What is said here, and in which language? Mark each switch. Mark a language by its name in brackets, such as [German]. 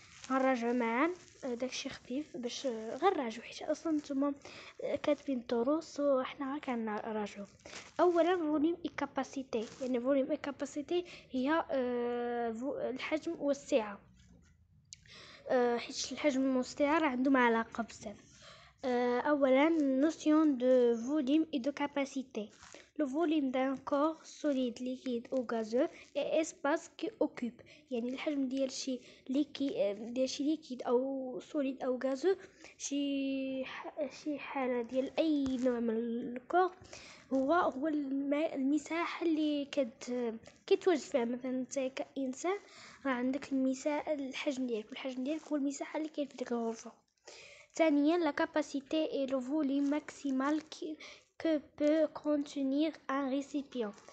[Arabic] غنراجعو معا داكشي خفيف باش غير نراجعو حيت اصلا نتوما كاتبين الدروس وحنا غير كنراجعو. اولا فوليوم اي كاباسيتي، يعني فوليوم اي كاباسيتي هي الحجم والسعه، حيت الحجم والسعه راه عندهم علاقه بزاف. [French] اولا notion de volume et de capacité. Le volume d'un corps solide, liquide ou gazeux est espace qui occupe. [Arabic] يعني الحجم ديال شي ليكيد او سوليد او غازو، شي حاله ديال اي نوع من الكور هو المساحه اللي كيتواجد فيها. مثلا انت كانسان راه عندك المساحه، الحجم ديالك هو المساحه اللي كاين في ديك الغرفه. [French] ثانيا la capacité est le volume maximal que peut contenir un récipient.